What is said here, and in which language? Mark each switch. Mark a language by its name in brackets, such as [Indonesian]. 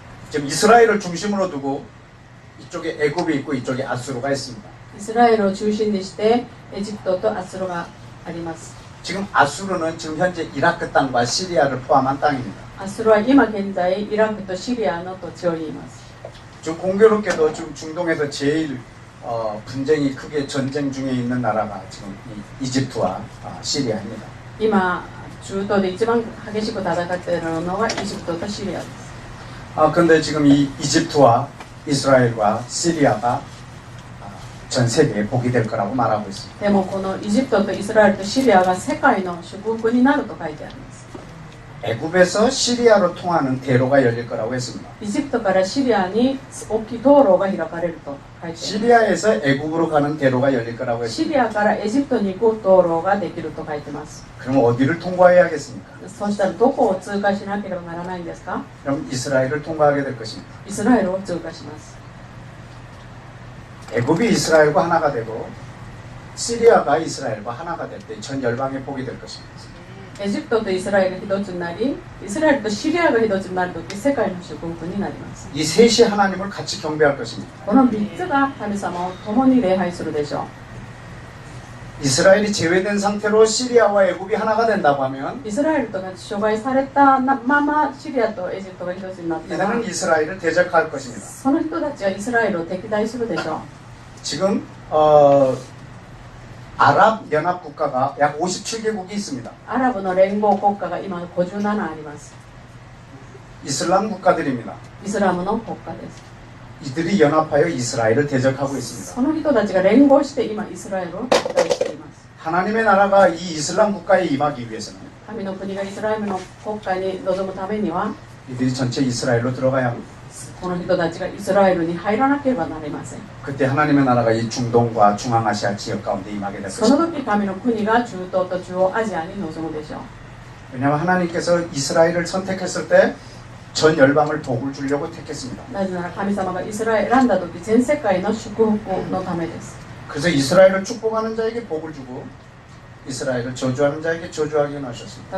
[Korean] 지금 이스라엘을 중심으로 두고 이쪽에 애굽이 있고 이쪽에 아수르가 있습니다. [Japanese] う。イスラエルを中心にしてエジプトとアスロがあります。 [Korean] 지금 아수르는 지금 현재 이라크 땅과 시리아를 포함한 땅입니다. [Japanese] アスロは今現在イラクとシリアの土地を言います。 [Korean] 좀 공교롭게도 지금 중동에서 제일 분쟁이 크게 전쟁 중에 있는 나라가 지금 이 이집트와 시리아입니다. [Japanese] 今中東で一番激しく戦っているのがエジプトとシリアです。 [Korean] 근데 지금 이 이집트와 이스라엘과 시리아가 전 세계에 복이 될 거라고 말하고 있습니다. [Japanese] でもこのエジプトとイスラエルとシリアが世界の祝福になると書いてあります。 [Korean] 애굽에서 시리아로 통하는 대로가 열릴 거라고 했습니다. [Japanese] エジプトからシリアに大きい道路が開かれると書いてあります。 [Korean] 시리아에서 애굽으로 가는 대로가 열릴 거라고 [Japanese] シ [Korean] 했습니다. [Japanese] リアからエジプトに行く道路ができると書いてます。 [Korean] 그럼 어디를 통과해야겠습니까? [Japanese] そしたらどこを通過しなければならないんですか？ [Korean] 그럼 이스라엘을 통과하게 될 것입니다. [Japanese] イスラエルを通過します。 [Korean] 애굽이 이스라엘과 하나가 되고 시리아가 이스라엘과 하나가 될 때 전 열방의 복이 될 것입니다. [Japanese] エジプトとイスラエルが一つになり、イスラエルとシリアが一つになるとき、世界の祝福になります。 [Korean] 이 셋이 하나님을 같이 경배할 것입니다. [Japanese] この3つが神様を共に礼拝するでしょ [Korean] 이스라엘이 제외된 상태로 시리아와 애굽이 하나가 된다고 하면 [Japanese] う。イスラエルとが除外されたままシリアとエジプトが一つになったら、 [Korean] 이들은 이스라엘을 대적할 것입니다. [Japanese] その人たちはイスラエルを敵対するでしょう。 [Korean] 지금 아랍 연합 국가가 약 57개국이 있습니다. [Japanese] アラブの連合国家が今57あります。 [Korean] 이슬람 국가들입니다. [Japanese] イスラムの国家です。 [Korean] 이들이 연합하여 이스라엘을 대적하고 있습니다. [Japanese] その人たちが連合して今イスラエルを敵対しています。 [Korean] 하나님의 나라가 이 이슬람 국가에 임하기 위해서는 [Japanese] 神の国がイスラエルの国家に臨むためには、 [Korean] 이들이 전체 이스라엘로 들어가야 합니다. [Japanese] この人たちがイスラエルに入らなければなりません。 [Korean] 그때 하나님의 나라가 이 중동과 중앙아시아 지역 가운데 임하게 될 [Japanese] その [Korean] 것입니다. [Japanese] 時神の国が中東と中央アジアに臨むでしょう。 [Korean] 왜냐하면 하나님께서 이스라엘을 선택했을 때 전 열방을 복을 주려고 택했습니다. [Japanese] なぜなら神様がイスラエルを選んだ時全世界の祝福のためです。 [Korean] 그래서 이스라엘을 축복하는 자에게 복을 주고 이스라엘을 저주하는 자에게 저주하게 하셨습니다.